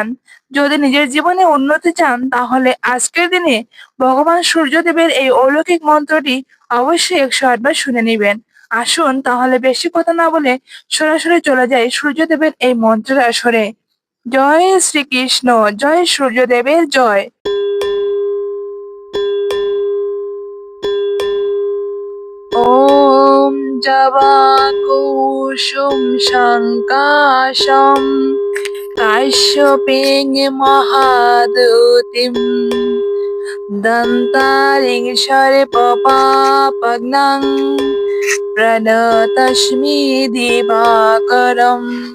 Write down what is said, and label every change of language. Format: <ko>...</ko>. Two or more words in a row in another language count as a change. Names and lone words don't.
<bn>যদি নিজের জীবনে উন্নতি চান, তাহলে আজকের দিনে ভগবান সূর্যদেবের এই অলৌকিক মন্ত্রটি অবশ্যই 108 বার শুনে নেবেন। আসুন তাহলে বেশি কথা না বলে সরাসরি চলে যাই সূর্যদেবের এই মন্ত্রের আসরে। জয় শ্রীকৃষ্ণ। জয় সূর্যদেবের জয়।</bn> <sa>ॐ जवाकुसुम शङ्काशं काश्यपेन महादूतिं दन्तारिं सर्पपापघ्नं प्रणतस्मि दिवाकरम्।</sa>